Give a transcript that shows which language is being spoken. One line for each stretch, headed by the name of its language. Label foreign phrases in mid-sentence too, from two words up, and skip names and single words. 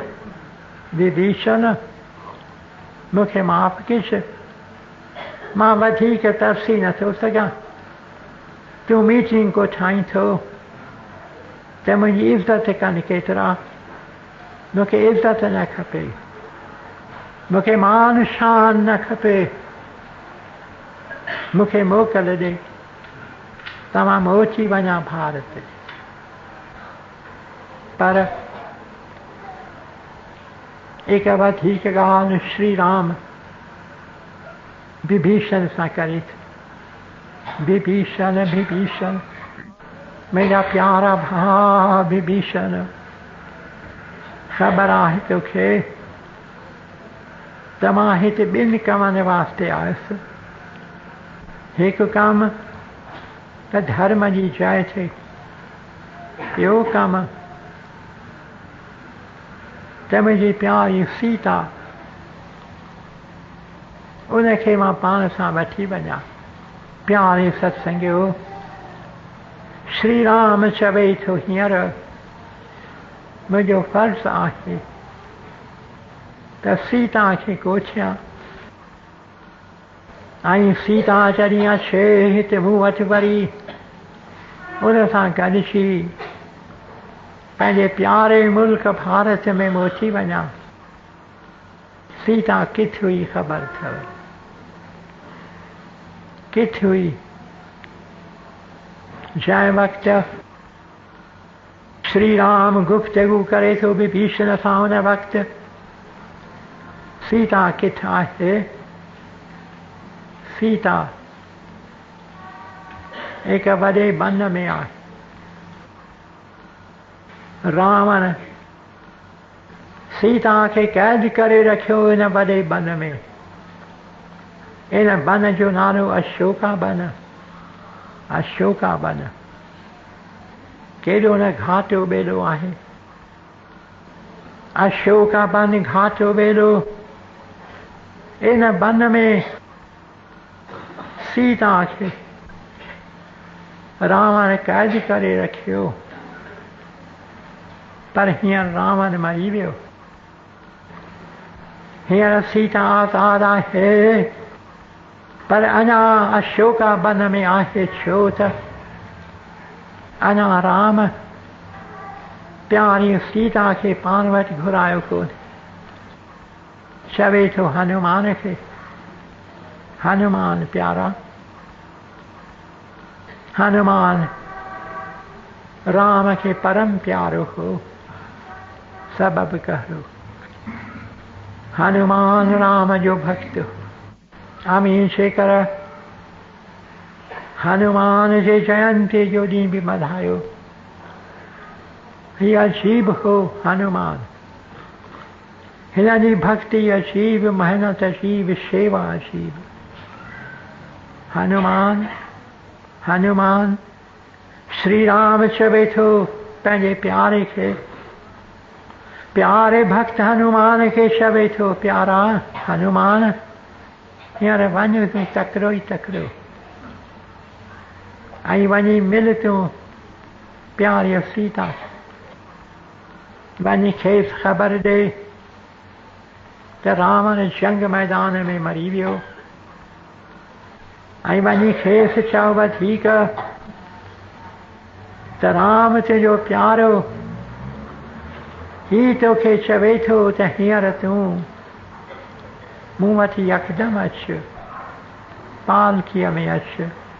Sindhi: विभीषण मूंखे माफ़ कजि, मां वधीक तरसी नथो सघां, तूं मीटिंग को ठाहीं थो त मुंहिंजी इज़त कनि केतिरा, मूंखे इज़त न खपे, मूंखे मान शान न खपे, मूंखे मोकल ॾे त मां मोची वञा भारत। पर एक वधीक ॻाल्हि श्री राम विभीषण सां करे थो। विभीषण विभीषण
Hindi: मेरा प्यारा
Sindhi: भाउ विभीषण, ख़बर आहे तोखे त मां हिते 2 कमनि वास्ते आयुसि। हिकु कमु त धर्म जी जय थिए, ॿियो कमु त मुंहिंजी प्यारी सीता उनखे मां पाण सां वठी वञा। प्यारे सत्संगियो, श्री राम चवे थो हींअर मुंहिंजो फर्ज़ु आहे त सीता खे कोठियां, ऐं सीता जॾहिं अचे हिते मूं वटि वरी उन सां गॾिजी पंहिंजे प्यारे मुल्क भारत में मोटी वञा। सीता किथे हुई ख़बर अथव, किथे हुई? जंहिं वक़्तु श्री राम गुफ्तगू करे थो विभीषण सां, हुन वक़्तु सीता किथे आहे? सीता एक वॾे वन में आहे। रावण सीता खे कैद करे रखियो इन वॾे वन में। इन वन जो नालो अशोका वन। अशोका वन केॾो न घाटो ॿेलो आहे। अशोका वन घाटो ॿेलो। इन वन में सीता खे रावण कैद करे रखियो, पर हींअर रावण मरी वियो। हींअर सीता आज़ाद आहे, पर अञा अशोका वन में आहे, छो त अञा राम प्यारी सीता खे पाण वटि घुरायो कोन्हे। चवे थो हनुमान खे, हनुमान प्यारा, हनुमान राम खे परम प्यारो हो, सबब कहो। हनुमान राम जो भक्त हो। हमेशा कर हनुमान जे जयंती जो ॾींहुं बि मल्हायो। हीअ अजीब हो हनुमान। हिन जी भक्ति अजीब, मेहनत अजीब, शेवा अजीब। हनुमान हनुमान श्री राम चवे थो पंहिंजे प्यारे खे, प्यारे भक्त हनुमान खे चवे थो, प्यारा हनुमान हींअर वञ तूं तकिड़ो ई तकिड़ो ऐं वञी मिल तूं प्यारीअ सीता वञी खेसि ख़बर ॾे त रावण जंग मैदान में मरी वियो ऐं वञी खेसि चओ वधीक त राम तुंहिंजो प्यारो ही तोखे चवे थो त हींअर तूं मूं वटि यकदमि अचु पालकीअ में अचु